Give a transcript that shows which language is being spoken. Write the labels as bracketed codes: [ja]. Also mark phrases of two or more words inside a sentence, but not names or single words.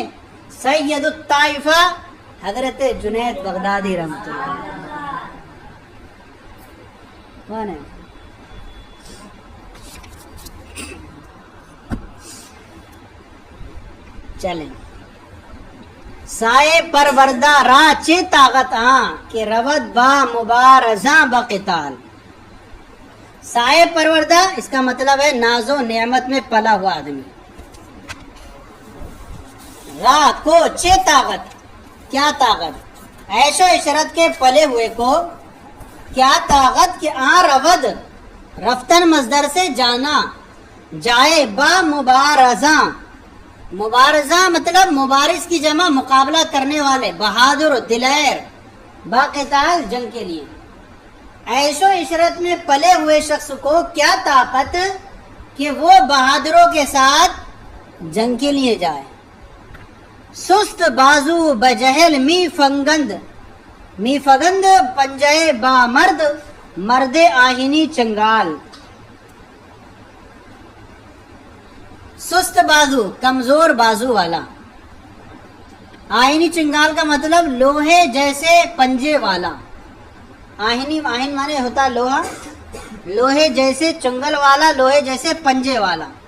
[ur] سید الطائفہ حضرت جنید بغدادی رحمۃ اللہ. کون ہے؟ چلیں. [fa] سائے پروردہ راہ چے طاقت کہ رود با مبارزاں بقتال. سائے پروردہ [ur] اس کا مطلب ہے ناز و نعمت میں پلا ہوا آدمی. راہ کو [fa] چے طاقت، [ur] کیا طاقت؟ عیش و عشرت کے پلے ہوئے کو کیا طاقت [fa] کہ رود [ur] رفتن مصدر سے جانا جائے [fa] با مبارزاں. [ur] مبارزہ مطلب مبارز کی جمع مقابلہ کرنے والے، بہادر دلیر، باقتال جنگ کے لیے. عیش و عشرت میں پلے ہوئے شخص کو کیا طاقت کہ وہ بہادروں کے ساتھ جنگ کے لیے جائے. [fa] سست بازو بجہل می فگند پنجے با مرد مرد آہینی چنگال. سست بازو [ur] کمزور بازو والا، [fa] آہینی چنگال [ur] کا مطلب لوہے جیسے پنجے والا. آہین مانے ہوتا لوہا، لوہے جیسے چنگل والا، لوہے جیسے پنجے والا.